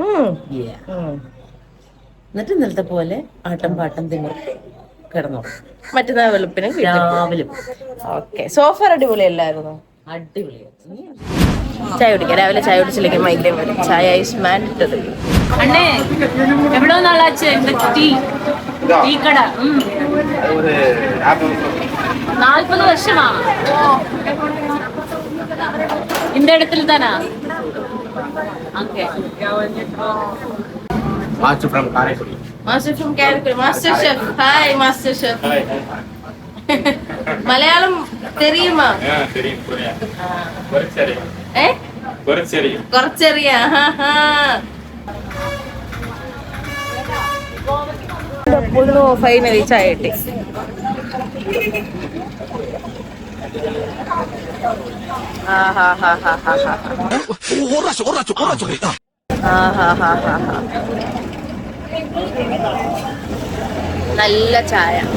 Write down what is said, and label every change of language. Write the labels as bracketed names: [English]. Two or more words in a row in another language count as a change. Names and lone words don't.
[Malayalam] എന്നിട്ട് ഇന്നലത്തെ പോലെ ആട്ടം പാട്ടം തിമിർത്ത് കിടന്നുറങ്ങും. മറ്റന്നാൾ വെളുപ്പിന് രാവിലെ. ഓക്കെ. സോഫർ അടിപൊളിയല്ലായിരുന്നു? അടിപൊളിയായിരുന്നു. ചായ കുടിക്കാം. രാവിലെ ചായ കുടിച്ചില്ലെങ്കിൽ മൈഗ്രേൻ വരും. [English] chai is mandatory. [Tamil] അണ്ണേ എவ்வளோ நாளாச்சு இந்த டீ கடை? 40 வருஷமா இந்த இடத்துல தானா? அங்கே [English] Master from Karakuri. Master from Karaikudi. Master chef. Hi master chef. [Tamil] மலையாளம் தெரியுமா? தெரியும் புரியும். [Malayalam] കുറച്ചറിയാം. കുറച്ചറിയാം. കുറച്ചറിയാം. ഫൈനലി ചായ കിട്ടി. നല്ല ചായ.